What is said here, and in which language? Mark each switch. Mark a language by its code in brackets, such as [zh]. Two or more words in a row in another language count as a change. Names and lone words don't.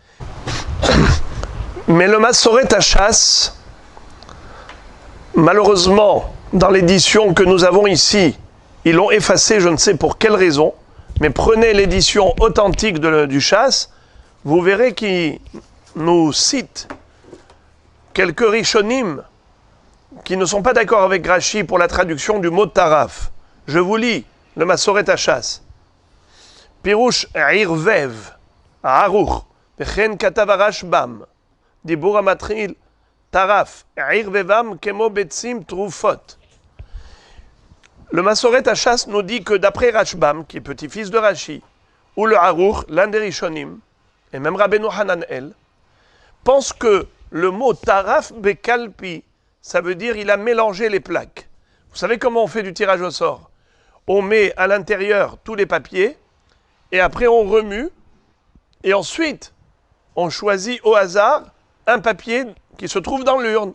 [fr] Mais le Massoret Hachas, malheureusement, dans l'édition que nous avons ici, ils l'ont effacé, je ne sais pour quelle raison, mais prenez l'édition authentique du Chasse, vous verrez qu'il nous cite quelques rishonim qui ne sont pas d'accord avec Rashi pour la traduction du mot taraf. Je vous lis le Massoret Hachas. [he] פירוש ערבב, ערוך, וכן כתב רשב"ם, דיבור המתחיל, טרף, ערבבם כמו ביצים טרופות. [fr] Le Massoret Hachas nous dit que d'après Rashbam, qui est petit-fils de Rashi, ou le Aruch, l'un des Rishonim, et même Rabbeinu Hananel, pense que le mot [he] טרף בקלפי, [fr] ça veut dire il a mélangé les plaques. Vous savez comment on fait du tirage au sort? On met à l'intérieur tous les papiers, et après on remue, et ensuite on choisit au hasard un papier qui se trouve dans l'urne.